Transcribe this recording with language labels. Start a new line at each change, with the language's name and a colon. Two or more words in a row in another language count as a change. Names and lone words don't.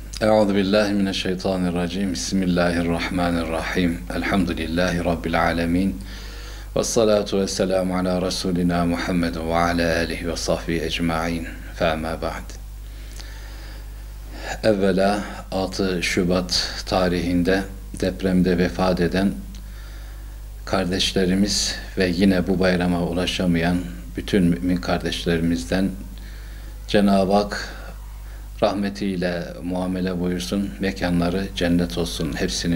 Arabic: أعوذ بالله من الشيطان الرجيم. بسم الله الرحمن الرحيم. الحمد لله رب العالمين. والصلاة والسلام على رسولنا محمد وعلى آله وصحبه أجمعين. فأما بعد.
Turkish: Evvela 6 Şubat tarihinde depremde vefat eden kardeşlerimiz ve yine bu bayrama ulaşamayan bütün mümin kardeşlerimizden Cenab-ı Hak rahmetiyle muamele buyursun, mekanları cennet olsun hepsinin.